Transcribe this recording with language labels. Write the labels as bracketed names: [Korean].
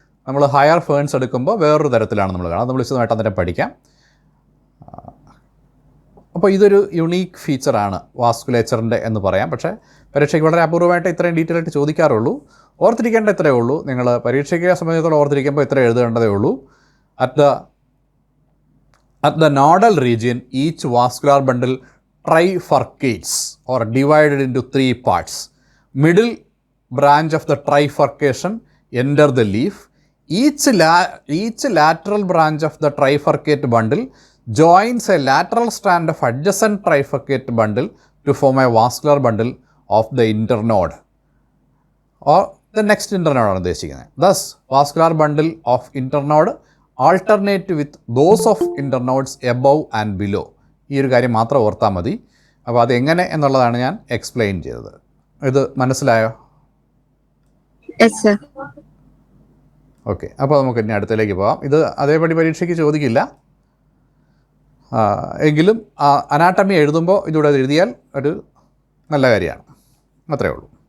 [Malayalam] നമ്മൾ higher ferns എടുക്കുമ്പോൾ വേറൊരു തരത്തിലാണ് നമ്മൾ കാണാം. നമ്മൾ വിശദമായിട്ട് അന്നേരം പഠിക്കാം. അപ്പോൾ ഇതൊരു യുണീക്ക് ഫീച്ചറാണ് വാസ്കുലേച്ചറിൻ്റെ എന്ന് പറയാം. പക്ഷേ പരീക്ഷയ്ക്ക് വളരെ അപൂർവമായിട്ട് ഇത്രയും ഡീറ്റെയിൽ ആയിട്ട് ചോദിക്കാറുള്ളൂ. ഓർത്തിരിക്കേണ്ട ഇത്രയേ ഉള്ളൂ. നിങ്ങൾ പരീക്ഷയ്ക്ക് സംബന്ധിച്ചിടത്തോളം ഓർത്തിരിക്കുമ്പോൾ ഇത്ര എഴുതേണ്ടതേ ഉള്ളൂ. [English] At the nodal region, each vascular bundle trifurcates or divided into 3 parts. Middle branch of the trifurcation enter the leaf. Each lateral branch of the trifurcate bundle joins a lateral strand of adjacent trifurcate bundle to form a vascular bundle of the internode or the next internode [Malayalam] ആണ് ഉദ്ദേശിക്കുന്നത്. [English] Thus, vascular bundle of internode alternate with those of internodes above and below. [Malayalam] ഈ ഒരു കാര്യം മാത്രം ഓർത്താൽ മതി. അപ്പോൾ അതെങ്ങനെ എന്നുള്ളതാണ് ഞാൻ എക്സ്പ്ലെയിൻ ചെയ്തത്. ഇത് മനസ്സിലായോ? ഓക്കെ, അപ്പോൾ നമുക്ക് ഇനി അടുത്തതിലേക്ക് പോകാം. ഇത് അതേപടി പരീക്ഷയ്ക്ക് ചോദിക്കില്ല, എങ്കിലും അനാട്ടമി എഴുതുമ്പോൾ ഇതിലൂടെ എഴുതിയാൽ ഒരു നല്ല കാര്യമാണ്. അത്രയേ ഉള്ളൂ.